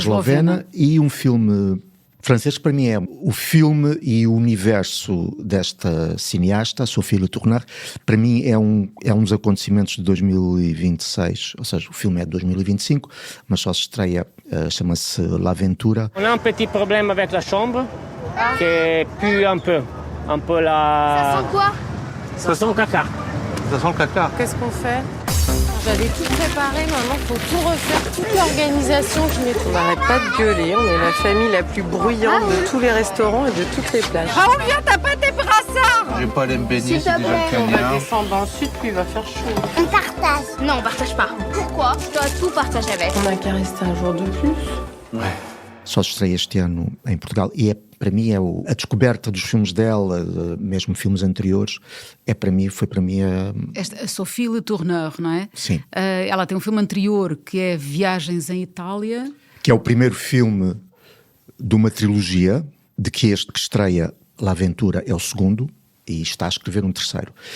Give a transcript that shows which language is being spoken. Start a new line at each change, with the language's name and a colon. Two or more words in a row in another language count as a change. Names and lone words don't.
Portuguese: eslovena. E um filme francês, que para mim é o filme e o universo desta cineasta, Sophie Le Tourneur. Para mim é um dos acontecimentos de 2026, ou seja, o filme é de 2025, mas só se estreia, chama-se L'Aventura.
French: On a un petit problème avec la chambre, qui pue un peu la... Ça sent quoi? Ça sent le caca. Ça sent le caca. Qu'est-ce qu'on fait? J'avais tout préparé, maintenant il faut tout refaire, toute l'organisation que je mets. On n'arrête pas de gueuler, on est la famille la plus bruyante de tous les restaurants et de toutes les plages. Raoul, viens, t'as pas tes brassards? J'ai pas aller me baigner, S'il c'est te déjà plaît. le On va cagnard. descendre dans le sud, puis il va faire chaud. On partage. Non, on partage pas. Pourquoi? Je dois tout partager avec. On n'a qu'à rester un jour de plus. Ouais.
Portuguese: só se estreia este ano em Portugal, e para mim a descoberta dos filmes dela, mesmo filmes anteriores, foi para mim a Sophie Le Tourneur, não é? Sim. Ela tem um filme anterior que é Viagens em Itália, que é o primeiro filme de uma trilogia, de que este que estreia, La Aventura, é o segundo, e está a escrever um terceiro.